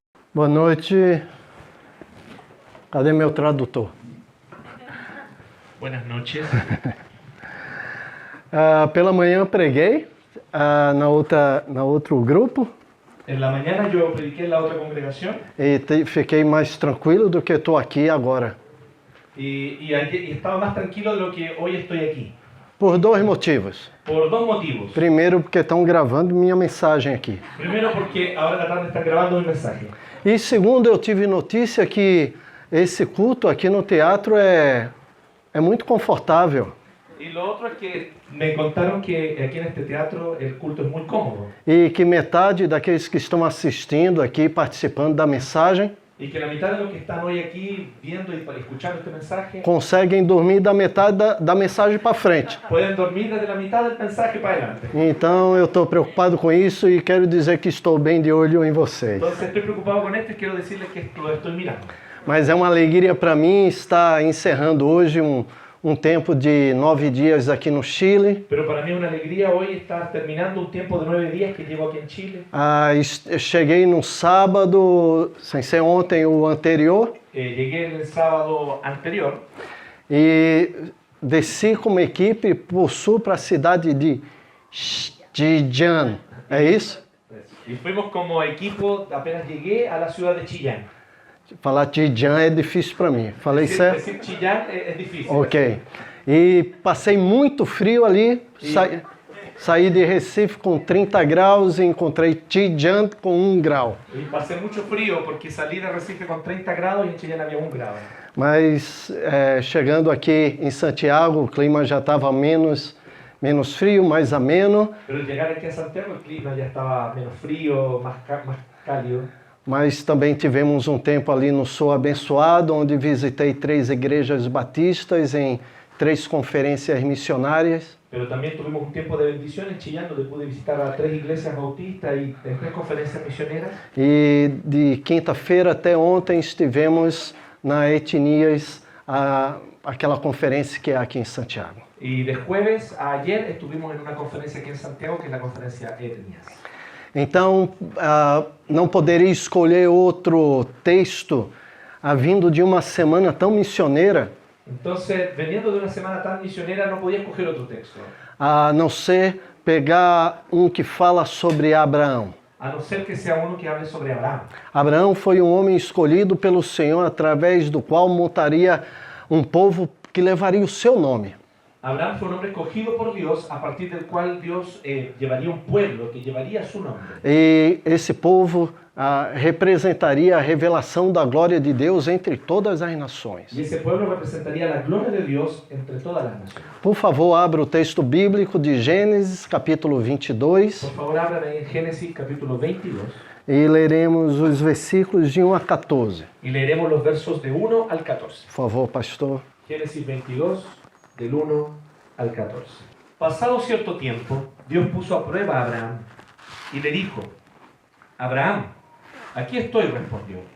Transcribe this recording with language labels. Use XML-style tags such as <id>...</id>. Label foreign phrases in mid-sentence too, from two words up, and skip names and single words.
<pt>Boa noite. Cadê meu tradutor?</pt> <es>Buenas noches.</es> <pt>Pela manhã preguei na outro grupo</pt> <es>En la mañana yo prediqué en la otra congregación</es> <pt>e fiquei mais tranquilo do que estou aqui agora.</pt> <es>y estaba más tranquilo de lo que hoy estoy aquí.</es> <pt>Por dois motivos.</pt> <es>Por dos motivos.</es> <pt>Primeiro, porque estão gravando minha mensagem aqui.</pt> <es>Primero porque ahora en la tarde están grabando mi mensaje.</es> <pt>E segundo, eu tive notícia que esse culto aqui no teatro é muito confortável.</pt> <es>Y lo otro es que me contaron que aquí en este teatro el culto es muy cómodo.</es> <pt>E que metade daqueles que estão assistindo aqui, participando da mensagem,</pt> <es>Y que la mitad de los que están hoy aquí viendo y escuchando este mensaje</es> <pt>conseguem dormir da metade da mensagem para frente.</pt> <es>pueden dormir desde la mitad del mensaje para adelante.</es> <pt>Então eu estou preocupado com isso e quero dizer que estou bem de olho em vocês.</pt> <es>Entonces estoy preocupado con esto y quiero decirles que lo estoy mirando.</es> <pt>Mas é uma alegria para mim estar encerrando hoje um tempo de 9 dias aqui no Chile.</pt> <es>Pero para mí es una alegría hoy estar terminando un tiempo de 9 días que llevo aquí en Chile.</es> <pt>Eu cheguei no sábado, sem ser ontem, o anterior,</pt> <es>Llegué el sábado anterior</es> <pt>e desci com uma equipe por sul para a cidade de Chillán. É isso?</pt> <es>y fuimos como equipo, apenas llegué a la ciudad de Chillán.</es> <pt>Falar Chillán é difícil para mim. Falei certo?</pt> <es>Decir Chillán es difícil. Ok.</es> <pt>E passei muito frio ali, saí de Recife com 30 graus e encontrei Chillán com 1 grau.</pt> <es>Y pasé mucho frío porque salí de Recife con 30 grados y en Chillán había 1 grado.</es> <pt>Mas chegando aqui em Santiago, o clima já estava menos frio, mais ameno.</pt> <es>Pero al llegar aquí a Santiago el clima ya estaba menos frío, más cálido.</es> <pt>Mas também tivemos um tempo ali no Sul abençoado, onde visitei 3 igrejas batistas em 3 conferências missionárias.</pt> <es>Pero también tuvimos un tiempo de bendición en Chillán, donde pude visitar a 3 iglesias bautistas y 3 conferencias misioneras.</es> <pt>E de quinta-feira até ontem estivemos na Etnias, aquela conferência que é aqui em Santiago.</pt> <es>Y de jueves a ayer estuvimos en una conferencia aquí en Santiago, que es la conferencia Etnias.</es> <pt>Então, não poderia escolher outro texto vindo de uma semana tão missioneira,</pt> <es>Entonces, veniendo de una semana tan misionera, no podía escoger otro texto,</es> <pt>a não ser pegar um que fala sobre Abraão.</pt> <es>a no ser que sea uno que hable sobre Abraham.</es> <pt>Abraão foi um homem escolhido pelo Senhor, através do qual montaria um povo que levaria o seu nome.</pt> <es>Abraham fue un hombre escogido por Dios, a partir del cual Dios llevaría un pueblo que llevaría su nombre.</es> <pt>E esse povo representaria a revelação da glória de Deus entre todas as nações.</pt> <es>Y ese pueblo representaría la gloria de Dios entre todas las naciones.</es> <pt>Por favor, abra o texto bíblico de Gênesis, capítulo 22,</pt> <es>Por favor, abran ahí en Génesis capítulo 22</es> <pt>e leremos os versículos de 1 a 14.</pt> <es>y leeremos los versos de 1 al 14.</es> <pt>Por favor, pastor.</pt> <es>Génesis 22, del 1 al 14. Pasado cierto tiempo, Dios puso a prueba a Abraham y le dijo: Abraham, aquí estoy, respondió.</es>